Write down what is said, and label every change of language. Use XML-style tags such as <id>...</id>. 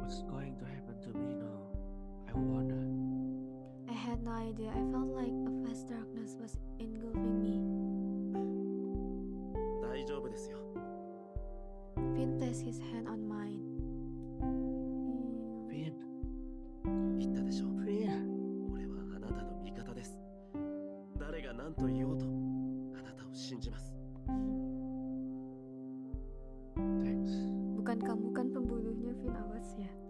<en>What's going to happen to me now? I wonder. I had no idea. I felt like a vast darkness was engulfing me.</en> <ja>大丈夫ですよ。</ja> <en>Finn placed his hand on mine. Finn,</en> <ja>言ったでしょ。</ja> <en>Finn.</en> <ja>俺はあなたの味方です。誰が何と言おうと、あなたを信じます。</ja> <en>Thanks.</en> <id>Bukan kamu kan pembunuhnya, Finn, awas ya.</id>